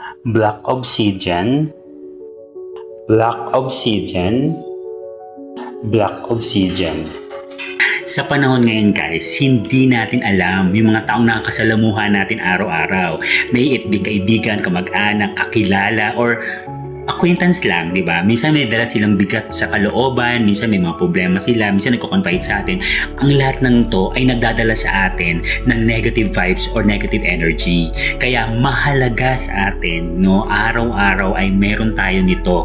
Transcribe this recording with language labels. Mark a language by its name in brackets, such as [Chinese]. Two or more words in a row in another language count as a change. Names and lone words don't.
[English] Black obsidian, black obsidian, black obsidian. [Filipino] Sa panahon ngayon guys, hindi natin alam yung mga taong nakakasalamuhan natin araw-araw. [English] May it be [Filipino] kaibigan, kamag-anak, kakilala, or acquaintance lang, di ba? Minsan may dala silang bigat sa kalooban, minsan may mga problema sila, minsan nagko-confide sa atin. Ang lahat ng to ay nagdadala sa atin ng [English] negative vibes or negative energy. [Filipino] Kaya mahalaga sa atin, no, araw-araw ay meron tayo nito.